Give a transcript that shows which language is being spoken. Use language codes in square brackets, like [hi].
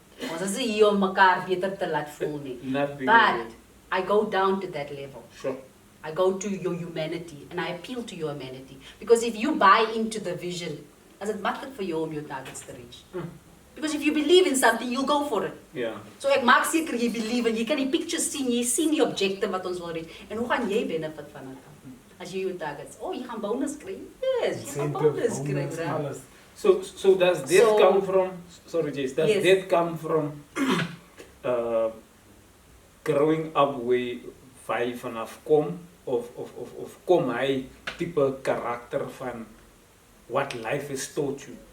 [af] Ons is hier om mekaar beter te laat voel nie. [en] But I go down to that level. Sure. I go to your humanity and I appeal to your humanity. Because if you buy into the vision, [af] as it maklik vir jou om jou targets te reach. [en] Because if you believe in something, you'll go for it. Yeah. [af] So ek maak seker jy believe en jy kan die pictures sien, jy sien die objective wat ons wil reach. En hoe gaan jy benefit van dit? As jy jou targets, oh, jy gaan bonus kry. Yes, jy gaan bonus kry. [en] So does that come from, sorry Jace, does that come from growing up where [af] jy vanaf kom of kom hy type karakter van [en] what life has taught you?